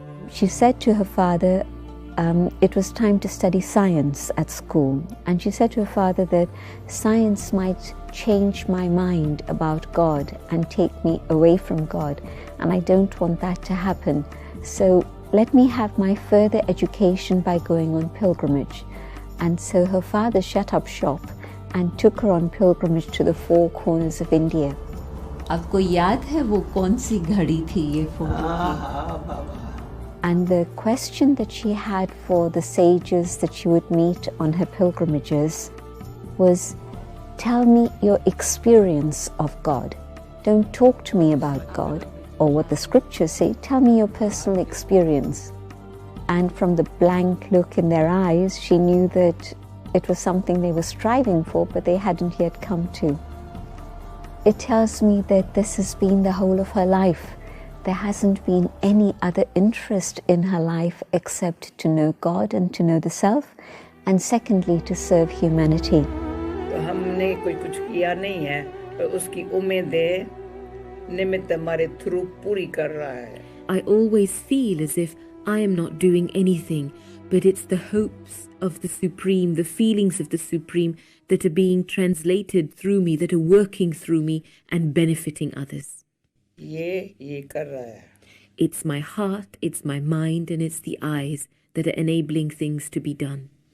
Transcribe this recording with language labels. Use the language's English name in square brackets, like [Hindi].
[English] She said to her father, it was time to study science at school, and she said to her father that science might change my mind about God and take me away from God, and I don't want that to happen. So let me have my further education by going on pilgrimage. And so her father shut up shop and took her on pilgrimage to the four corners of India. [Hindi] आपको याद है वो कौन सी घड़ी थी ये photo? [English] And the question that she had for the sages that she would meet on her pilgrimages was, tell me your experience of God. Don't talk to me about God or what the scriptures say. Tell me your personal experience. And from the blank look in their eyes, she knew that it was something they were striving for, but they hadn't yet come to. It tells me that this has been the whole of her life. There hasn't been any other interest in her life except to know God and to know the self, and secondly, to serve humanity. [Hindi] तो हमने कोई कुछ किया नहीं है, पर उसकी उम्मीदें निमित्त हमारे थ्रू पूरी कर रहा है. [English] I always feel as if I am not doing anything, but it's the hopes of the Supreme, the feelings of the Supreme that are being translated through me, that are working through me and benefiting others. [Hindi] ये कर रहा है. [English] It's my heart, it's my mind, and it's the eyes that are enabling things to be done.